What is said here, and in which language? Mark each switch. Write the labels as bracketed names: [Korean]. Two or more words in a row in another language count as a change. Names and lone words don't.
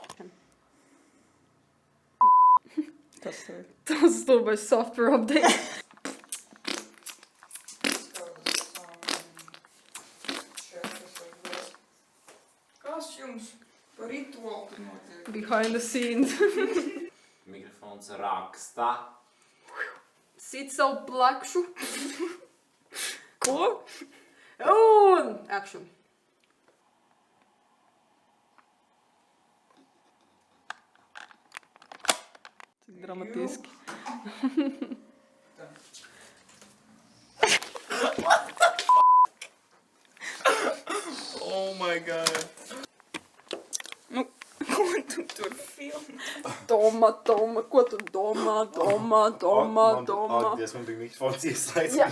[Latvian] Kas tev ir? Tas stulbais [English] software update. [Latvian] Kas jums par rituālu notiek? [English] Behind the scenes. [Latvian] Mikrofons raksta. Sit savu plakšu. Ko? Un action. Cik dramatiski. [English] Oh my god. [Latvian] Nu, ko tu tur filmē? Toma, ko tu domā? Ak, Dievs, man bija mikrofons ieslēgts. Jā.